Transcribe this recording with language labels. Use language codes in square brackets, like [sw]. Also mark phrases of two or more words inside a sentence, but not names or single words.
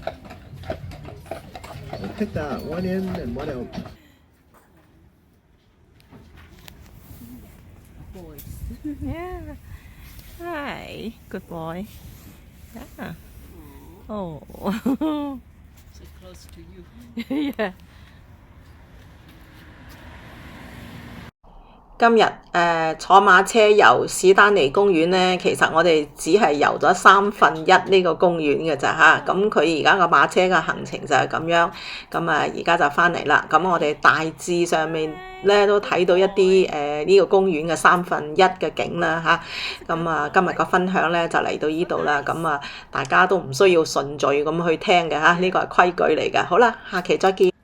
[en] Look at that, one in and one out. Boys. Yeah. Hi, good boy. Yeah. Oh. So close to you. Yeah. [yue] 今日坐馬車遊史丹尼公園呢，其實我哋只係遊咗1/3呢個公園嘅咋嚇，咁佢而家個馬車嘅行程就係咁樣，咁而家就翻嚟啦，咁我哋大致上面咧都睇到一啲呢個公園嘅1/3嘅景啦嚇，咁今日個分享咧就嚟到呢度啦，咁大家都唔需要順序咁去聽嘅嚇，呢個係規矩嚟嘅，好啦，下期再見。